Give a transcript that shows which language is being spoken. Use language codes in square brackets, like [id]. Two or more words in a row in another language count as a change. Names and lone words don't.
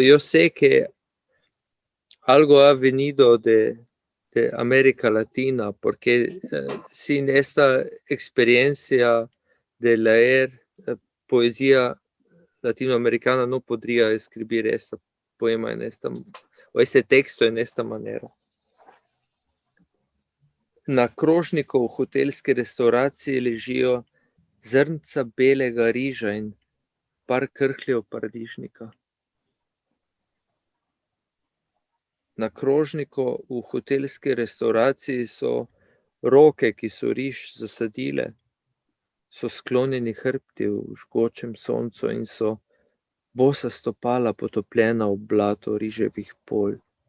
[es] Yo sé que algo ha venido de América Latina, porque sin esta experiencia de leer poesía latinoamericana no podría escribir este poema o este texto en esta manera. [sl] Na krožniku v hotelski restauraciji ležijo zrnca belega riža in par krhljev paradižnika. Na krožniku v hotelski restauraciji so roke, ki so riž zasadile, so sklonjeni hrbti v žgočem soncu in so bosa stopala potopljena v blato riževih polj.